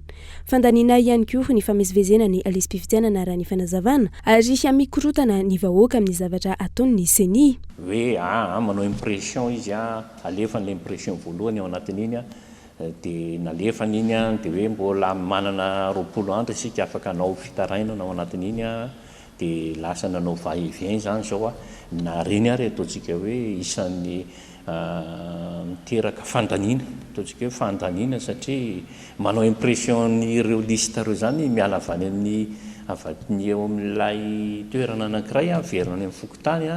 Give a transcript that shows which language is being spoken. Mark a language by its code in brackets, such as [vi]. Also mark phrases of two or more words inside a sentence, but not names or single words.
[mg] Fandaniana ihany koa ny famezivezena ny lisam-pifidianana raha ny fanazavana ary mikorotana ny vahoaka amin'ny zavatra ataon'ny CENI. Hoe manao impression izy alefa [fr] l'impression [mg] voalohany ao anatin'iny dia nalefana iny dia hoe mbola manana 20 andro isika afaka hanao fitaraina ao anatin'iny dia lasa nanao va-et-vient zany zao a na reny ary ataontsika hoe isan'ny miteraka fandaniana ataontsika hoe fandaniana satria manao impression n'ireo lista reo zany miala avany amin'ny avatiny eo amin'ilay toerana anankiray a verina any amin'ny fokotany a